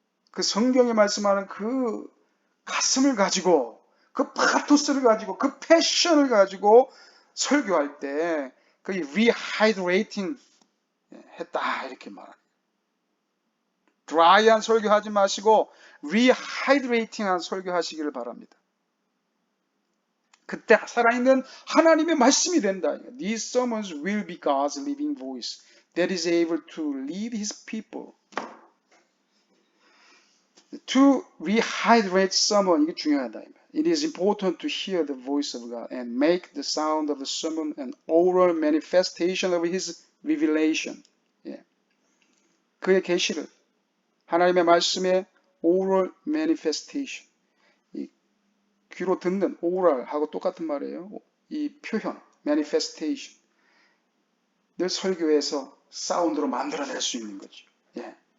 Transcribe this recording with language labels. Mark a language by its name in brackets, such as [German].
[Korean] 그 성경이 말씀하는 그 가슴을 가지고 그 파토스를 가지고 그 패션을 가지고 설교할 때 그게 리하이드레이팅 했다 이렇게 말합니다. 드라이한 설교하지 마시고 리하이드레이팅한 설교하시기를 바랍니다. 그때 살아있는 하나님의 말씀이 된다. [English] These sermons will be God's living voice that is able to lead His people. To rehydrate sermon [Korean] 이게 중요하다. [English] It is important to hear the voice of God and make the sound of the sermon an oral manifestation of His revelation. [Korean] 예. 그의 계시를 하나님의 말씀의 oral manifestation. 이 귀로 듣는 oral하고 똑같은 말이에요. 이 표현 manifestation. 늘 설교에서 사운드로 만들어낼 수 있는 거죠. 예.